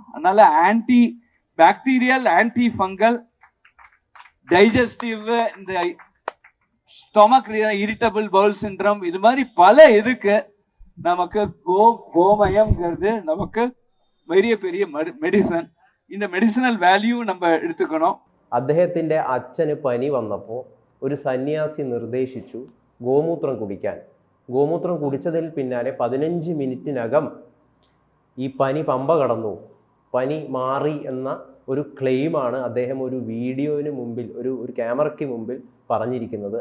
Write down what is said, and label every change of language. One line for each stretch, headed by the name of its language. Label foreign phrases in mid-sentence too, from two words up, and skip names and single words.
Tamil: அதனால
English: anti bacterial, anti fungal, digestive,
Tamil: இந்த
English: stomach irritable bowel syndrome,
Tamil: இது மாதிரி பல இதுக்கு நமக்கு கோமயம்ங்கிறது நமக்கு பெரிய മെഡിസിൻ. இந்த
English: medicinal value
Tamil: நம்ம എടുത്തുക്കണം.
Malayalam: അദ്ദേഹത്തിന്റെ അച്ഛന് പനി വന്നപ്പോൾ ഒരു സന്യാസി നിർദ്ദേശിച്ചു ഗോമൂത്രം കുടിക്കാൻ. ഗോമൂത്രം കുടിച്ചതിൽ പിന്നാലെ 15 മിനിറ്റിനകം ഈ പനി പമ്പ കടന്നു, പനി മാറി എന്ന ഒരു ക്ലെയിമാണ് അദ്ദേഹം ഒരു വീഡിയോന് മുമ്പിൽ, ഒരു ക്യാമറയ്ക്ക് മുമ്പിൽ പറഞ്ഞിരിക്കുന്നത്.